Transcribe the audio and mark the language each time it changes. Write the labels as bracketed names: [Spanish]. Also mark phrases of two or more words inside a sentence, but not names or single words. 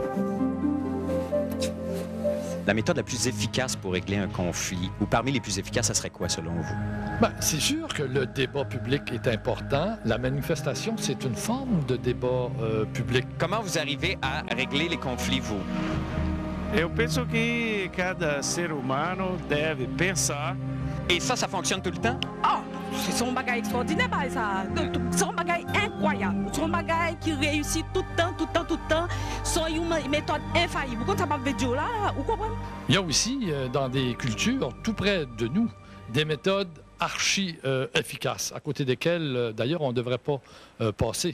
[French] La méthode la plus efficace pour régler un conflit, ou parmi les plus efficaces, ça serait quoi, selon vous? Bien, c'est sûr que le débat public est important. La manifestation, c'est une forme de débat public. Comment vous arrivez à régler les conflits, vous? [Portuguese] Eu penso que cada ser humano deve pensar. [French] Et ça fonctionne tout le temps? Ah, c'est un bagage extraordinaire, ça. C'est un bagage incroyable. C'est un bagage qui réussit tout le temps. C'est une méthode infaillible. Quand ça va veut dire là, vous comprenez? Il y a aussi, dans des cultures tout près de nous, des méthodes archi-efficaces, à côté desquelles, d'ailleurs, on ne devrait pas passer.